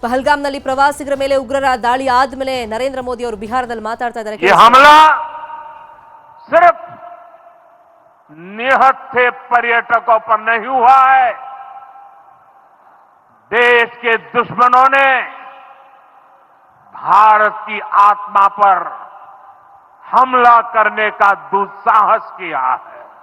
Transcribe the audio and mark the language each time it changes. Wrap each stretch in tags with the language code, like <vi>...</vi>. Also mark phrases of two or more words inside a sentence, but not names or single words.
<kn>ಪಹಲ್ಗಾಮ್ನಲ್ಲಿ ಪ್ರವಾಸಿಗರ ಮೇಲೆ ಉಗ್ರರ ದಾಳಿ ಆದ್ಮೇಲೆ ನರೇಂದ್ರ ಮೋದಿ ಅವರು ಬಿಹಾರದಲ್ಲಿ ಮಾತಾಡ್ತಾ ಇದ್ದಾರೆ.</kn> <hi>ये हमला सिर्फ निहत्थे पर्यटकों पर नहीं हुआ है, देश के दुश्मनों ने भारत की आत्मा पर हमला करने का दुस्साहस किया है।</hi>